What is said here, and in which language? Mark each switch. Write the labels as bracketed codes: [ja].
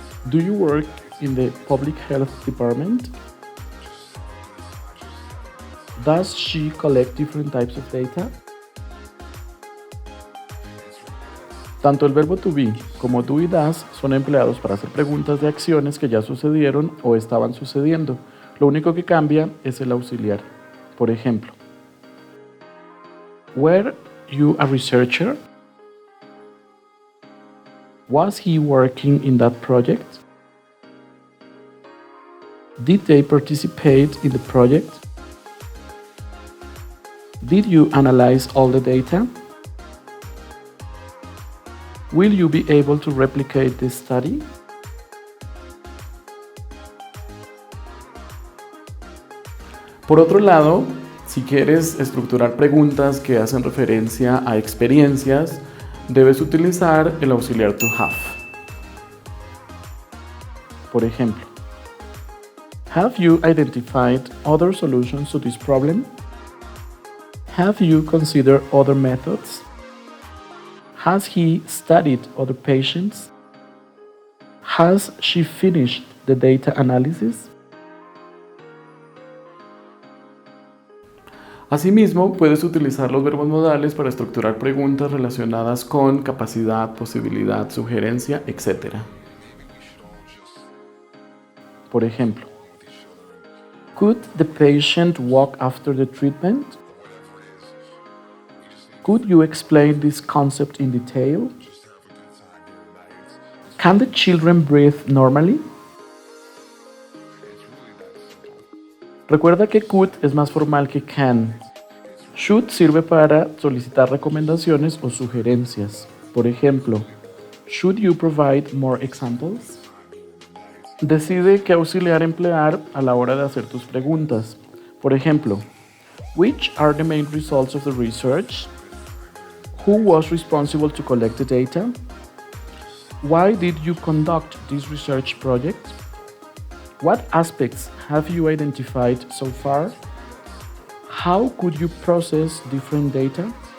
[en] Do you work in the public health department? Does she collect different types of data? [es] Tanto el verbo to be como do y does son empleados para hacer preguntas de acciones que ya sucedieron o estaban sucediendo. Lo único que cambia es el auxiliar. Por ejemplo, [en] were you a researcher? Was he working in that project? Did they participate in the project? Did you analyze all the data? Will you be able to replicate this study? [es] Por otro lado, si quieres estructurar preguntas que hacen referencia a experiencias, debes utilizar el auxiliar to have. Por ejemplo, [en] have you identified other solutions to this problem? Have you considered other methods? Has he studied other patients? Has she finished the data analysis? [es] Asimismo, puedes utilizar los verbos modales para estructurar preguntas relacionadas con capacidad, posibilidad, sugerencia, etc. Por ejemplo, [en] could the patient walk after the treatment? Could you explain this concept in detail? Can the children breathe normally? [es] Recuerda que could es más formal que can. Should sirve para solicitar recomendaciones o sugerencias. Por ejemplo, [en] should you provide more examples? [es] Decide qué auxiliar emplear a la hora de hacer tus preguntas. Por ejemplo, [en] which are the main results of the research? Who was responsible to collect the data? Why did you conduct this research project? What aspects have you identified so far? How could you process different data?